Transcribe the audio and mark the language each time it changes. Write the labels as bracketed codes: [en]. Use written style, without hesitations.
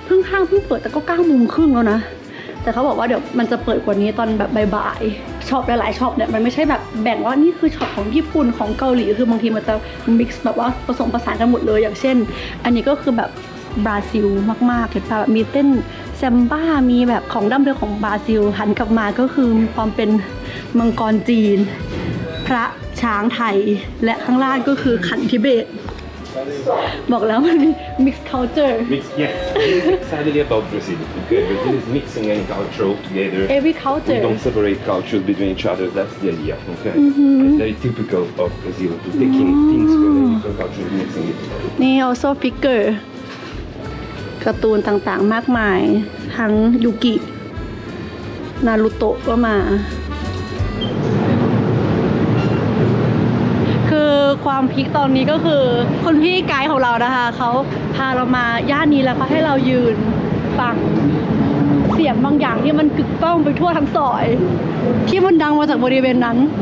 [th] ห้างเพิ่งเปิดแต่ก็9 โมงครึ่งแล้วนะแต่เขาบอกว่าเดี๋ยวมันจะเปิดกว่านี้ตอนแบบบ่ายๆช็อปหลายๆช็อปเนี่ยมันไม่ใช่แบบแบ่งว่านี่คือช็อปของญี่ปุ่นของเกาหลีคือบางทีมันจะมิกซ์แบบว่าผสมผสานกันหมดเลยอย่างเช่นอันนี้ก็คือแบบบราซิลมากๆเห็นป่ะแบบมีเต้นแซมบ้ามีแบบของดั้งเดิมของบราซิลหันกลับมาก็คือมีความเป็นมังกรจีนพระช้างไทยและข้างล่างก็คือขันทิเบตบอกแล้วมันมี [en] mixed culture Yes. Sadly about Brazil. Okay, Brazil is mixing any culture all together. every culture don't separate cultures between each other. That's the idea. Okay. It's very typical of Brazil to taking things from different cultures and mixing it. [th] นี่ also figure การ์ตูนต่างๆมากมายทั้งยูกินารูโตะก็มาคือความพีคตอนนี้ก็คือคุณพี่ไกด์ของเรานะคะเขาพาเรามาย่านนี้แล้วก็ให้เรายืนฟังเสียงบางอย่างที่มันกึกก้องไปทั่วทั้งซอยที่มันดังมาจากบริเวณนั้น